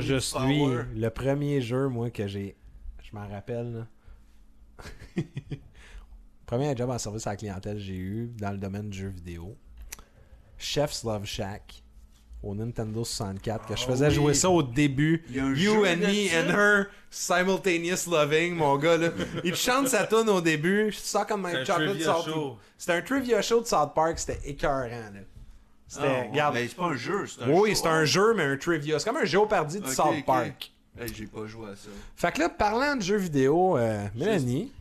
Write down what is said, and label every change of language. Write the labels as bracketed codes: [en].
[fr] Pas juste [en] power. [fr] Lui. Le premier jeu, moi, que j'ai. Je m'en rappelle, là. Premier job en service à la clientèle que j'ai eu dans le domaine du jeu vidéo. Chef's Love Shack. Au Nintendo 64, que je faisais jouer ça au début. [en] You and me and her simultaneous loving, [fr] mon gars. Là. Il chante sa tune au début. [en] Suck on my chocolate salt. [fr] C'était un trivia show de South Park. C'était écœurant. Là. C'était, Mais c'est pas un jeu. Un jeu, mais un trivia. C'est comme un Jeopardy de South Park. Hey, j'ai pas joué à ça. Fait que là, parlant de jeux vidéo, Mélanie.